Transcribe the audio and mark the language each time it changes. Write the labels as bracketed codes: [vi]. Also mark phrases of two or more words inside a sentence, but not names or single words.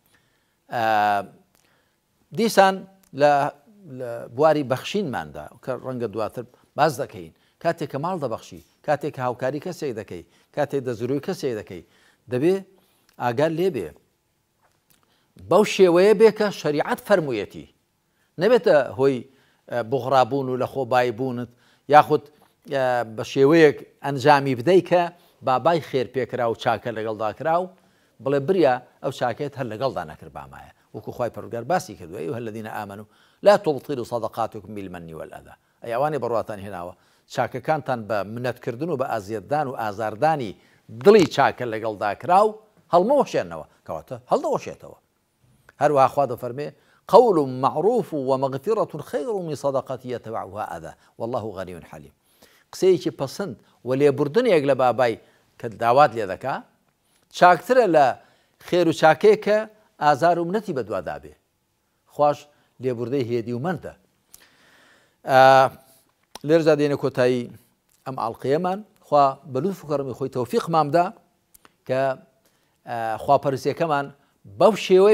[ckb] دیسان لە بواری بەخشینماندا کە ڕەنگە دواتر باز دەکەین کاتێک کە ماڵ دەبەخشی کاتێک کە هاوکاری کەسێک دەکەی کاتێک دەزروی کەسێک دەکەی دەبێ ئاگار لێ بێ بەو شێوەیە بێ کە شەریعەت فەرموویەتی نەبێتە هۆی بغڕابوون و لە خۆبایبوونت یاخود بە شێوەیەک ئەنجامی بدەی کە بابای خێر پێکرا و چاکە لەگەڵدا کرا و بڵێ بریا ئەو چاکێت هەر لەگەڵدا نەکرد بامایە وەکو خوای پەروەردگار باسی کردووە [ar] ئەیها الذین آمنوا لا تبطلوا صدقاتكم بالمن والأذى [ckb] ئەی ئەوانەی بەڕواتان هێناوە چاکەکانتان بە منەتکردن و بە ئازیەتدان و ئازاردانی دڵی چاکە لەگەڵدا کرا و هەڵمەوەشێنەوە کەواتە هەڵدەوەشێتەوە هەروەها خوا دەفەرمێ [ar] قول معروف ومغفرة خير من صدقة يتبعها أذى والله غني حليم [ckb] قسەیەکی پەسەند و لێبوردنێک لە بابای کە داوات لێ دەکا چاکترە لە خێر و چاکەیە کە ئازار و منەتی بەدووادا بێ خوش لێبوردەی هێدی و مەندە لێرەدا دێنە کۆتایی ئەم ئاڵقەیەمان خوا بە لوتف و کەڕەمی خۆی تەوفیقمان بدە کە خواپەرستیەکەمان بەو شێوەیە